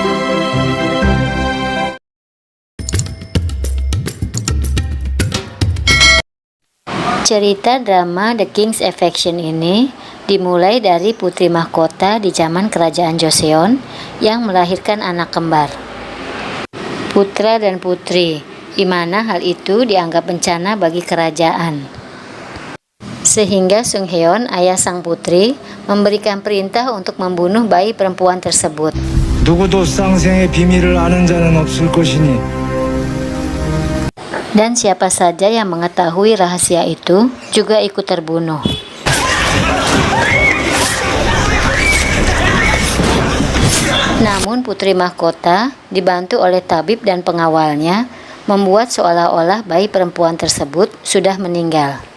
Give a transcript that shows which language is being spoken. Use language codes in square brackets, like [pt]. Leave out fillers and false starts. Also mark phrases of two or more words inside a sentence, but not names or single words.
[id] Cerita drama The King's Affection ini dimulai dari putri mahkota di zaman kerajaan Joseon yang melahirkan anak kembar, putra dan putri, di mana hal itu dianggap bencana bagi kerajaan. Sehingga Sung Heon, ayah sang putri, memberikan perintah untuk membunuh bayi perempuan tersebut. [ko] 누구도 쌍생의 비밀을 아는 자는 없을 것이니 [id] Dan siapa saja yang mengetahui rahasia itu juga ikut terbunuh. Namun putri mahkota dibantu oleh tabib dan pengawalnya membuat seolah-olah bayi perempuan tersebut sudah meninggal.